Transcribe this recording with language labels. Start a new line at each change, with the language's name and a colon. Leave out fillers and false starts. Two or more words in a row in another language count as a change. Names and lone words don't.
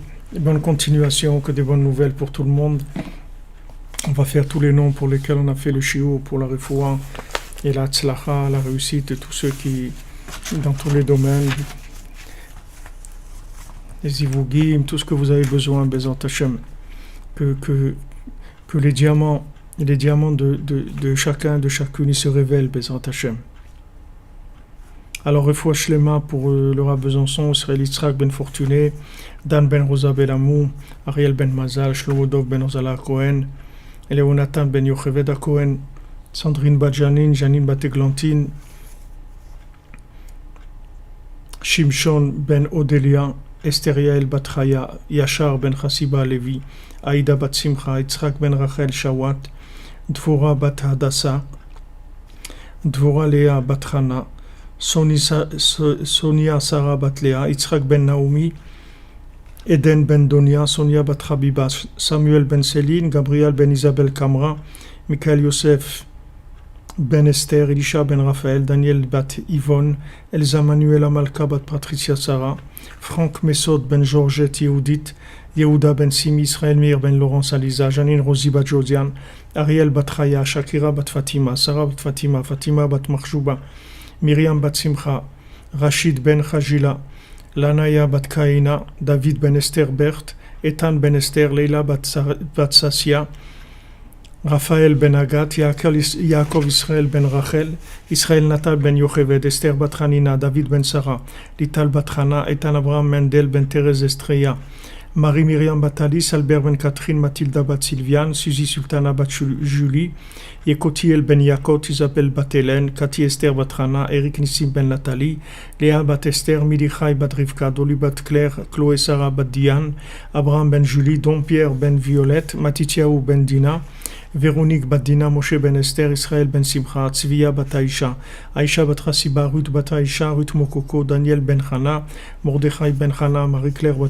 French: Bonne continuation, que des bonnes nouvelles pour tout le monde. On va faire tous les noms pour lesquels on a fait le shiur pour la refoua et la tzlacha, la réussite de tous ceux qui, dans tous les domaines, les ivugim, tout ce que vous avez besoin,
Hebrew: Bezat Hashem,
French: que les diamants de chacun, de chacune, ils se révèlent,
Hebrew: Bezat Hashem.
French: Alors,
Hebrew: refoua shlema
French: pour le Rav Besançon, Israël Yitzhak ben Fortuné, Dan ben Rosa ben Amou, Ariel ben Mazal, Shlomo Dov ben Ozala Cohen, Eleonatan ben Yocheved Cohen, Sandrine bat Janine bat Eglantine, Shimshon ben Odelia, Esther Yael bat Chaya, Yachar ben Chassiba Levi, Aïda bat Simcha, Yitzhak ben Rachel Shawat, Dvora bat Hadassa, Dvora Léa bat Hana, Sonia Sarah bat Léa, Yitzhak ben Naomi, Eden ben Donia, Sonia bat Habiba, Samuel ben Céline, Gabriel ben Isabelle Kamra, Michael Yosef ben Esther, Elisha ben Raphaël, Daniel bat Yvonne, Elsa Manuela Malka bat Patricia Sarah, Franck Messod ben Georgette Yehudit, Yehuda ben Simi, Israël Meir ben Laurence Aliza, Janine Rosi bat Josiane, Ariel bat Chaya, Shakira bat Fatima, Sarah bat Fatima, Fatima bat Mahjouba, Myriam bat Simcha, Rachid ben Khajila, Lanaya bat Kaina, David ben Esther Bert, Ethan ben Esther, Leila bat Sassia, Raphaël ben Agat, Yaakov Israël ben Rachel, Israël Natal ben Yocheved, Esther bat Hanina, David ben Sarah, Lital bat Hana, Ethan Abraham Mendel ben Thérèse Estrella, Marie Myriam bat Alice, Albert ben Catherine, Mathilda bat Sylviane, Suzy Sultana bat Julie, Yekotiel ben Yakot, Isabelle bat Hélène, Cathy Esther bat Hana, Eric Nissim ben Nathalie, Léa bat Esther, Milichai bat Rivka, Dolly bat Claire, Chloé Sarah bat Diane, Abraham ben Julie, Don Pierre ben Violette, Matityahu ben Dina, Véronique bat Dina, Moshe ben Esther, Israël ben Simcha, Tzviya bat Aïcha, Aïcha bat Hassiba, Ruth bat Aïcha, Ruth Mokoko, Daniel ben Hana, Mordechai ben Hana, Marie-Claire bat